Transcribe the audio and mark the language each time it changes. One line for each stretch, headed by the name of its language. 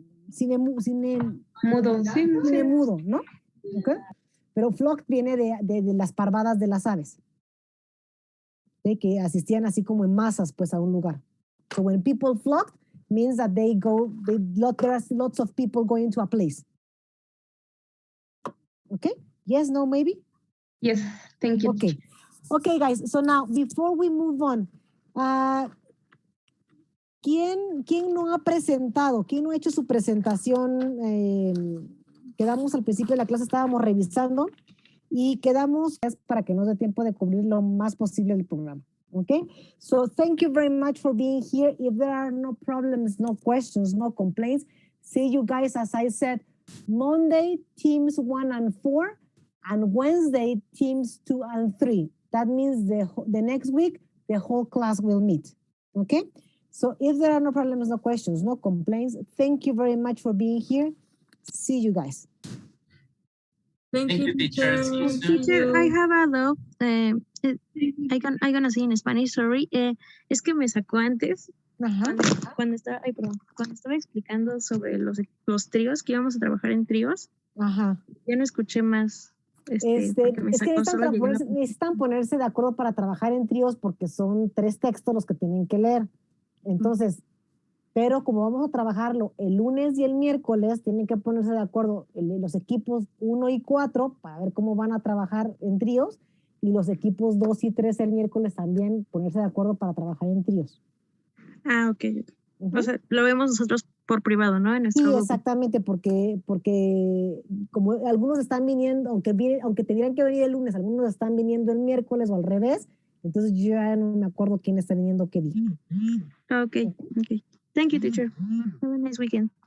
Spanish: Cine mudo, ¿no? Okay. Pero flock viene de las parvadas de las aves, ¿sí? Que asistían así como en masas pues a un lugar.
English: So when people flocked means that there's lots of people going to a place. Okay? Yes, no, maybe? Yes, thank you. Okay, guys, so now before we move on,
Spanish: ¿quién no ha presentado? ¿Quién no ha hecho su presentación? Quedamos al principio de la clase, estábamos revisando y quedamos para que nos dé tiempo de cubrir lo más posible el programa.
English: Okay, so thank you very much for being here. If there are no problems, no questions, no complaints, see you guys, as I said, Monday, teams 1 and 4, and Wednesday, teams 2 and 3. That means the next week, the whole class will meet. Okay, so if there are no problems, no questions, no complaints, thank you very much for being here. See you guys. Thank you, teacher. See you soon. Teacher, I have a doubt. I gonna say in Spanish, sorry.
Spanish: Es que me sacó antes cuando estaba explicando sobre los tríos, que íbamos a trabajar en tríos. Ajá. Ya no escuché más. Es que necesitan ponerse de acuerdo para trabajar en tríos porque son 3 textos los que tienen que leer. Entonces, pero como vamos a trabajarlo el lunes y el miércoles, tienen que ponerse de acuerdo los equipos 1 y 4 para ver cómo van a trabajar en tríos, y los equipos 2 y 3 el miércoles también ponerse de acuerdo para trabajar en tríos. Ah, ok. O sea, lo vemos nosotros por privado, ¿no? En nuestro grupo. Exactamente, porque como algunos están viniendo, aunque tendrían que venir el lunes, algunos están viniendo el miércoles o al revés, entonces yo ya no me acuerdo quién está viniendo qué día.
English: Okay. Thank you, teacher. Have a nice weekend.